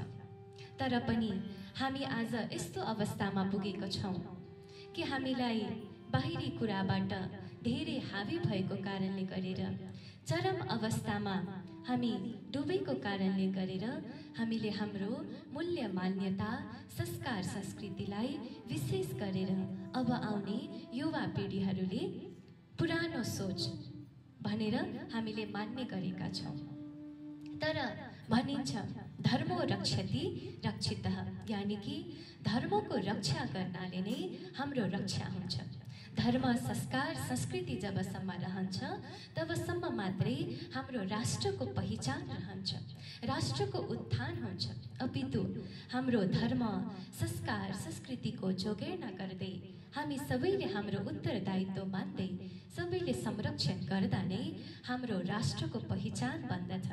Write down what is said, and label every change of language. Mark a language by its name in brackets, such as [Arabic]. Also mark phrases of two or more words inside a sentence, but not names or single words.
[Nepali] तर पनि हामी आज यस्तो अवस्थामा पुगेका छौं कि हामीलाई बाहिरी कुराबाट धेरै हावी भएको कारणले गरेर चरम अवस्थामा हामी डुबेको कारणले गरेर हामीले हाम्रो मूल्य मान्यता संस्कार संस्कृतिलाई विशेष गरेर अब आउने युवा पिढीहरूले पुरानो सोच भनेर हामीले मान्ने गरेका छौं। तर भनिन्छ [Sanskrit] धर्मो रक्षति रक्षितः, [Nepali] यानी कि धर्मको रक्षा गर्नाले नै हाम्रो रक्षा हुन्छ। धर्म संस्कार संस्कृति जबसम्म रहन्छ तबसम्म मात्रै हाम्रो राष्ट्रको पहिचान रहन्छ, राष्ट्रको उत्थान हुन्छ। अपितु हाम्रो धर्म संस्कार संस्कृतिको जोगेर्ना गर्दै हामी सबैले हाम्रो उत्तरदायित्व मान्दै सबैले संरक्षण गर्दा नै हाम्रो राष्ट्रको पहिचान बन्दछ।